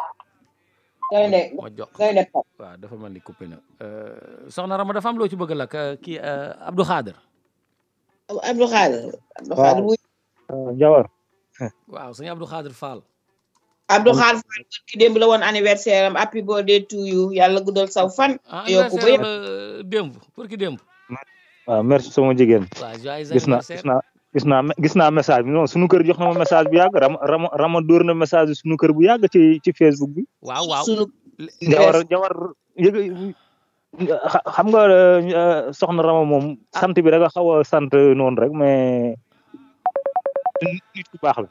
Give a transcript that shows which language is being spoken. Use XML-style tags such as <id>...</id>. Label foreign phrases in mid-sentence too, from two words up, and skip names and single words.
<wo>ma jox waaw dafa mel ni coupé na soxna Rama dafa am loo ci bëgg la kii Abdou Khader. Jawar. waaw sëñ Abdou Khader Fall. Abdou Khader Fall ki démb la woon anniversaire am</wo> <en>happy birthday to you</en> <wo>yàlla guddal saw fan. yokku ba yëpp démb pour ki démb. waaw merci sama jigéen. gis naa message bi non sunu kër jox na ma message bu yàgg Rama dóor na message sunu kër bu yàgg ci Facebook bi. waaw. Jawar xam nga soxna Rama moom sant bi da nga xaw a sant noonu rek mais nit ku baax la.</wo>